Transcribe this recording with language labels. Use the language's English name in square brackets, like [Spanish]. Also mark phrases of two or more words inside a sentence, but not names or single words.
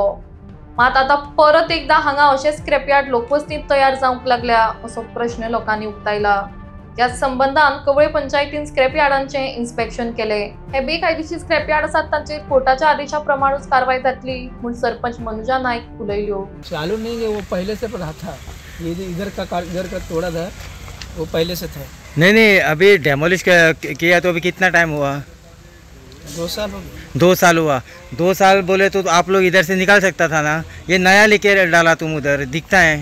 [Konkani] मात आता परत एकदा हांगा अशें [English] scrap yard [Konkani] लोकवस्तींत तयार जावंक लागल्या असो प्रश्न लोकांनी उक्तायला. याच संबंधान कवळे पंचायतीन स्क्रॅप यार्डांचे इन्स्पेक्शन केले. हे बेकायदेशीर [English] scrap yard [Konkani] आसात तांचेर कोर्टाच्या आदेशा प्रमाणूच कारवाई जातली म्हूण सरपंच मनुजा नायक उलयल्यो. [Hindi] चालू नहीं है, वो पहले से रहा था. ये इधर का तोड़ा था, वो पहले से था. नहीं अभी डेमोलिश किया तो अभी कितना टाइम हुआ? 2 साल हो गए. 2 साल हुआ. 2 साल बोले तो आप लोग इधर से निकाल सकता था ना. ये नया लेके डाला तुम उधर, दिखता है.